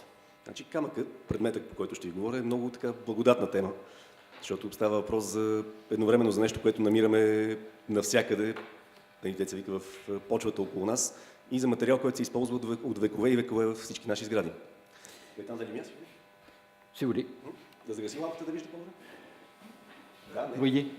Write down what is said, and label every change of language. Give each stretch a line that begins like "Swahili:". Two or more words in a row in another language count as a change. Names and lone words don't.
Bulgarian: Значи камъкът, предметът, по който ще ви говоря, е много така благодатна тема, защото става въпрос за едновременно за нещо, което намираме навсякъде, деца вика, в почвата около нас, и за материал, който се използва от векове и векове във всички наши сгради. Там дали място?
French: Si vous voulez.
Bulgarian: Да загасим лампата да вижда по-добре?
French: Vous voyez